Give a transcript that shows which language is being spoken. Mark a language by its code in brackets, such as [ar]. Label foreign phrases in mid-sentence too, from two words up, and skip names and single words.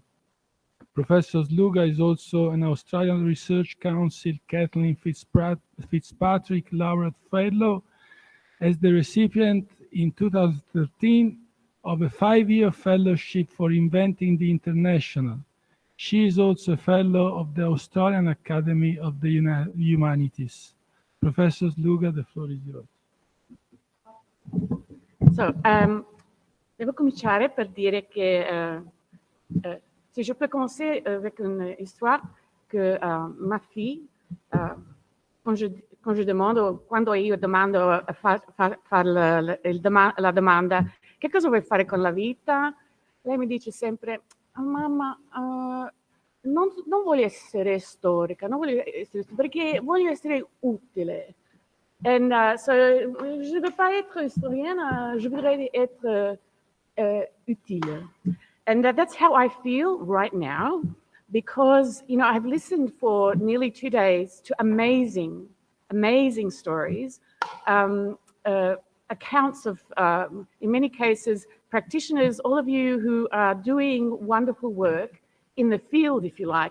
[en] Professor Sluga is also an Australian Research Council Kathleen Fitzpatrick Laureate Fellow, as the recipient in 2013 of a 5-year fellowship for Inventing the International. She is also a fellow of the Australian Academy of the Humanities. Professor Sluga, the floor is yours. [it] Devo cominciare per dire che [fr] si je peux commencer avec une histoire que ma fille, quand je [it] demando, quando io domando la domanda che cosa vuoi fare con la vita, lei mi dice sempre: oh, mamma, non voglio essere storica, non voglio essere perché voglio essere utile. [en] And so, [fr] je ne veux pas être historienne, je voudrais être utile. [en] And that's how I feel right now, because, you know, I've listened for nearly 2 days to amazing stories, accounts of, in many cases, practitioners, all of you who are doing wonderful work in the field, if you like.